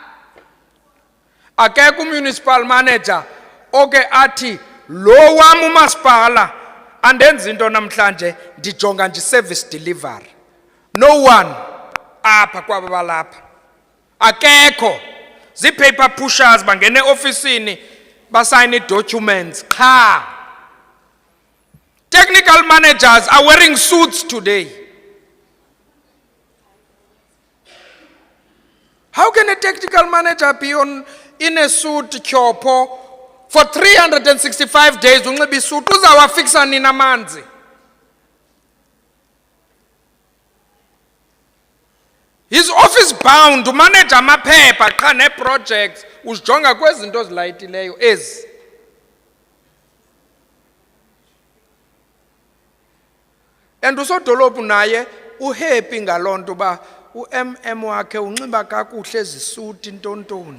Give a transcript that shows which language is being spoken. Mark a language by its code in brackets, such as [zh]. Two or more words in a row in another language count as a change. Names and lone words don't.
[xh] Akekho [en] municipal manager [xh] oke athi lo wam umasipala andenzi into namhlanje ndijonga nje service delivery. [en] No one [xh] apha kwaba balapha. Akekho. Zii- [en] paper pushers [xh] bangene ofisini basayine documents qha. [en] Technical managers are wearing suits today. How can a technical manager be in a suit kyopo for 365 days [xh] unxiba isuit uzawafixa nini amanzi? [en] He's office bound to manage [xh] amaphepha qha ne-projects uzijonga kwezi zinto zilayitileyo ezi. And usodolophu naye uhappy ngaloo nto uba u-MM wakhe unxiba kakuhle ezisuti ntontoni.